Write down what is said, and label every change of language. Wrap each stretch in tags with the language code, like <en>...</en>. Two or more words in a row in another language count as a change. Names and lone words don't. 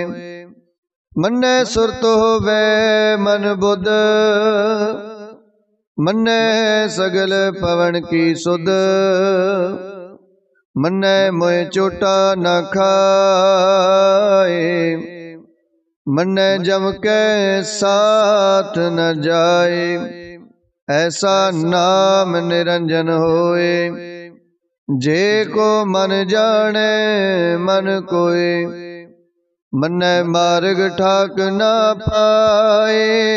<pa>ਮੰਨੈ ਸੁਰਤ ਹੋਵੈ ਮਨ ਬੁੱਧ, ਮੰਨੈ ਸਗਲ ਪਵਨ ਕੀ ਸੁਧ। ਮੰਨੈ ਮੋਇ ਚੋਟਾ ਨ ਖਾਏ, ਮੰਨੈ ਜਮ ਕੈ ਸਾਥ ਨ ਜਾਏ, ਐਸਾ ਨਾਮ ਨਿਰੰਜਨ ਹੋਏ। ਜੇ ਕੋ ਮਨ ਜਾਨੇ ਮਨ ਕੋਯ, ਮੰਨੈ ਮਾਰਗ ਠਾਕ ਨ ਪਾਏ।</pa>